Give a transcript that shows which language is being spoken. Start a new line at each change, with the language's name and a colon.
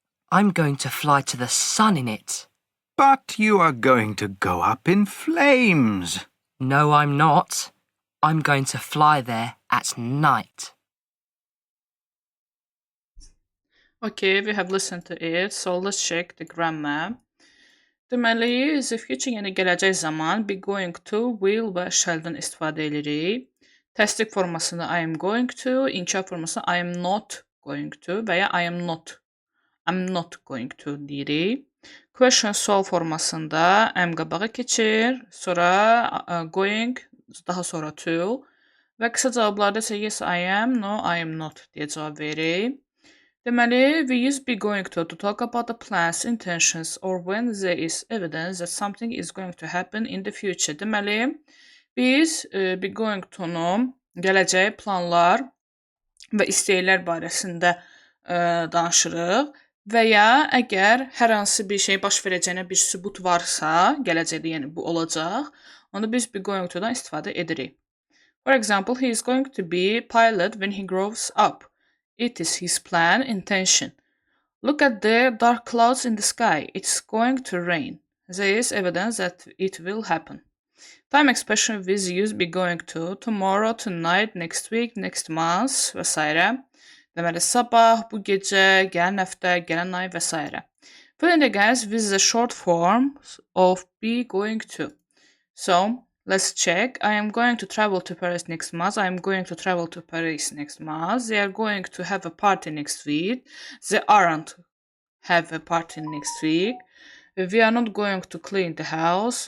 English: I'm going to fly to the sun in it. But you are going to go up in flames. No, I'm not. I'm going to fly there at night. Okay, we have listened to it. So let's check the grammar.
Azerbaijani: Deməli,
English: the future
Azerbaijani: yəni gələcək zaman be going to, will və shall-dan istifadə edirik. Təsdiq formasında
English: I am going to,
Azerbaijani: inkar formasında
English: I am not going to
Azerbaijani: və ya
English: I'm not going to
Azerbaijani: deyirik. Question sual formasında am qabağa keçir, sonra going, daha sonra to və qısa cavablarda isə
English: yes I am, no I am not
Azerbaijani: deyə cavab veririk.
English: Deməli, we use be going to talk about the plans, intentions or when there is evidence that something is going to happen in the future.
Azerbaijani: Deməli, biz be going to-nu gələcək planlar və istəklər barəsində danışırıq və ya əgər hər hansı bir şey baş verəcəyinə bir sübut varsa, gələcəkdə yəni bu olacaq, onda biz be going to-dan istifadə edirik.
English: For example, he is going to be pilot when he grows up. It is his plan, intention. Look at the dark clouds in the sky. It's going to rain. There is evidence that it will happen. Time expression with use be going to, tomorrow, tonight, next week, next month
Azerbaijani: və s. Deməli, sabah, bu gecə, gələn həftə, gələn ay və s.
English: Fill in the gaps with the short form of be going to. So, let's check. I am going to travel to Paris next month. I am going to travel to Paris next month. They are going to have a party next week. They aren't have a party next week. We are not going to clean the house.